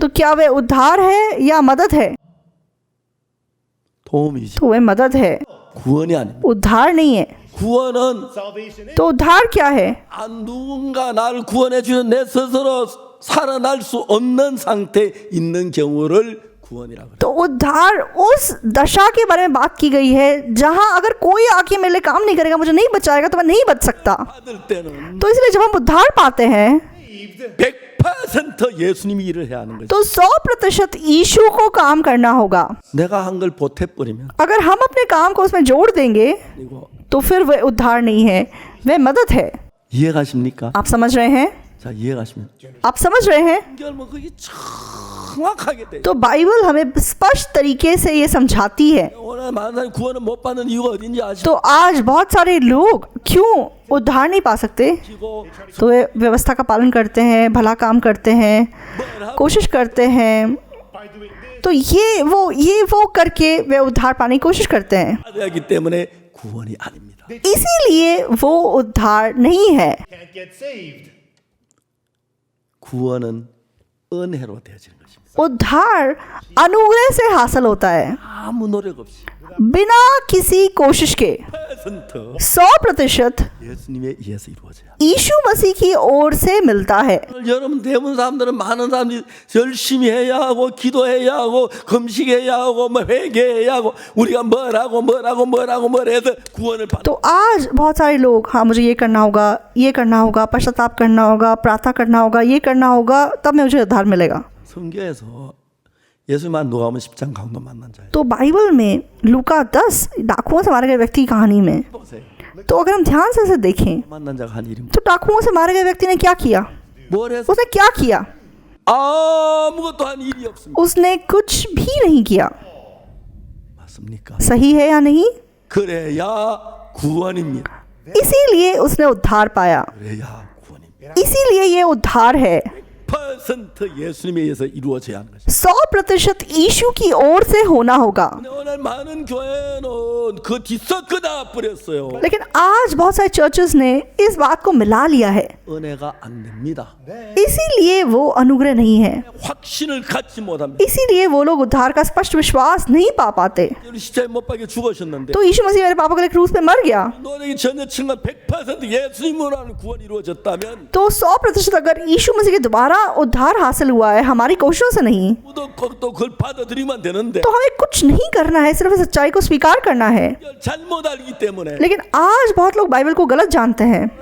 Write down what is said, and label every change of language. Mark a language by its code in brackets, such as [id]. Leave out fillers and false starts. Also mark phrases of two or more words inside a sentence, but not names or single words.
[hi] तो क्या वे उद्धार है या मदद है? [ko] 도움이지. [hi] तो वे मदद है, [ko] 구원이 아닙니다. [hi] उद्धार नहीं है। [ko] 구원은 [en] Salvation is. [hi] तो उद्धार क्या है? [ko] 누군가 나를 구원해 주는 내 스스로 살아날 수 없는 상태에 있는 경우를 구원이라고 그래요. [hi] तो उद्धार उस दशा के बारे में बात की गई है जहां अगर कोई आके मेरे लिए काम नहीं करेगा, मुझे नहीं बचाएगा, तो मैं नहीं बच सकता। [ko] 받을 때는 [hi] तो इसलिए जब हम उद्धार पाते हैं [en] Saved. [ko] 100% 예수님이 일을 해야 하는 거죠. [hi] तो 100% यीशु को काम करना होगा। [ko] 내가 한 걸 보태버리면 [hi] अगर हम अपने काम को उसमें जोड़ देंगे [ko] 이거 [hi] तो फिर वह उद्धार नहीं है, वह मदद है। [ko] 이해가십니까? [hi] आप समझ रहे हैं? [ko] 자, 이해가시면 [hi] आप समझ रहे हैं? [ko] 결국 그게 정확하게 돼요. [hi] तो बाइबल हमें स्पष्ट तरीके से ये समझाती है। [ko] 오늘 많은 사람이 구원을 못 받는 이유가 어딘지 아시죠? [hi] तो आज बहुत सारे लोग क्यों उद्धार नहीं पा सकते? तो वे व्यवस्था का पालन करते हैं, भला काम करते हैं, कोशिश करते हैं, [en] By doing this. [hi] तो ये वो करके वे उद्धार पाने की कोशिश करते हैं। [ko] 하기 때문에 구원이 아닙니다. [hi] इसीलिए वो उद्धार नहीं है। [en] Can't get saved. [ko] 구원은 은혜로 되어지는 것입니다. [hi] उद्धार अनुग्रह से हासिल होता है, [ko] 아무 노력 없이 [hi] बिना किसी कोशिश के [ko] 100% [hi] 100% [ko] 예수님에 의해서 이루어져요. [hi] यीशु मसीह की ओर से मिलता है। [ko] 여러분 대부분 사람들은 많은 사람들이 열심히 해야 하고 기도해야 하고 금식해야 하고 뭐 회개해야 하고 우리가 뭘 해서 구원을 받는 [hi] तो आज बहुत सारे लोग, हाँ मुझे ये करना होगा, पश्चाताप करना होगा, प्रार्थना करना होगा, ये करना होगा, तब मैं मुझे उद्धार मिलेगा। [ko] 성경에서 예수만 누가복음 10장 강도 만난 자예요. [hi] तो बाइबल में लूका 10 डाकुओं से मारे गए व्यक्ति की कहानी में, [ko] 보세요. [hi] तो अगर हम ध्यान से इसे देखें [ko] 만난 자가 한 일입니다. [hi] तो डाकुओं से मारे गए व्यक्ति ने क्या किया? [ko] 뭘 했어? [hi] उसने क्या किया? [ko] 아무것도 한 일이 없습니다. [hi] उसने कुछ भी नहीं किया। [ko] 맞습니까? [hi] सही है या नहीं? [ko] 그래야 구원입니다. [hi] इसीलिए उसने उद्धार पाया, [ko] 그래야 구원입니다. [hi] इसीलिए ये उद्धार है। [ko] 100% 예수님에 의해서 이루어져야 하는 것입니다. [hi] 100% यीशु की ओर से होना होगा। [ko] 근데 오늘 많은 교회는 그 뒤섞어다 버렸어요. [hi] लेकिन आज बहुत सारे चर्चेस ने इस बात को मिला लिया है, [ko] 은혜가 안 됩니다. [hi] इसीलिए वो अनुग्रह नहीं है, [ko] 확신을 갖지 못합니다. [hi] इसीलिए वो लोग उद्धार का स्पष्ट विश्वास नहीं पा पाते। [ko] 우리 십자가에 못 박혀 죽으셨는데 [hi] तो यीशु मसीह मेरे पापा के लिए क्रूस पे मर गया, [ko] 노력이 전혀 측면 100% 예수님으로 하는 구원이 이루어졌다면 [hi] तो 100% अगर यीशु मसीह के द्वारा उद्धार हासिल हुआ है, हमारी कोशिशों से नहीं, [ko] 또 그걸 받아들이면 되는데 [hi] तो हमें कुछ नहीं करना है, सिर्फ सच्चाई को स्वीकार करना है। [ko] 잘못 알기 때문에 [hi] लेकिन आज बहुत लोग बाइबल को गलत जानते हैं,